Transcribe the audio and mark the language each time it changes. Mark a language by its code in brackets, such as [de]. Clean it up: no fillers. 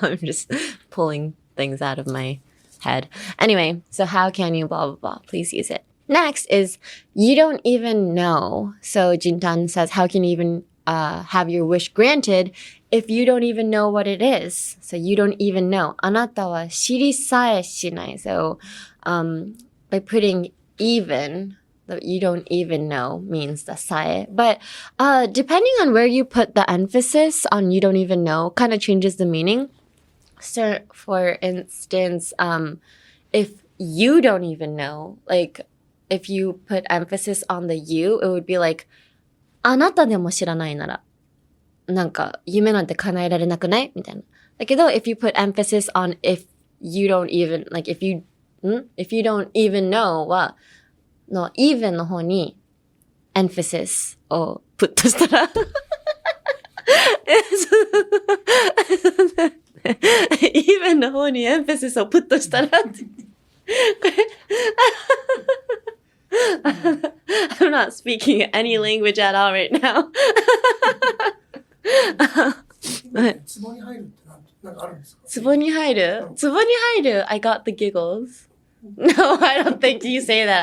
[en] I'm just pulling things out of my head. Anyway, so how can you blah, blah, blah. Please use it. Next is you don't even know. So Jintan says, how can you even have your wish granted if you don't even know what it is? So you don't even know. [ja] あなたは知りさえしない. [en] So by putting even, the you don't even know means the sae. But depending on where you put the emphasis on you don't even know, kind of changes the meaning. So for instance, if you don't even know, like if you put emphasis on the you, it would be like, [ja] あなたでも知らないなら、なんか夢なんて叶えられなくないみたいな。だけど、 [en] if you put emphasis on if you don't even, like if you don't even know は、の even の方に emphasis を put したらeven の方に emphasis を put したら [ja] これ [en] I'm not speaking any language at all right now. [ja] 壺に入るってなんかあるんですか？壺に入る？壺に入る [en] I got the giggles. No, I don't think you say that.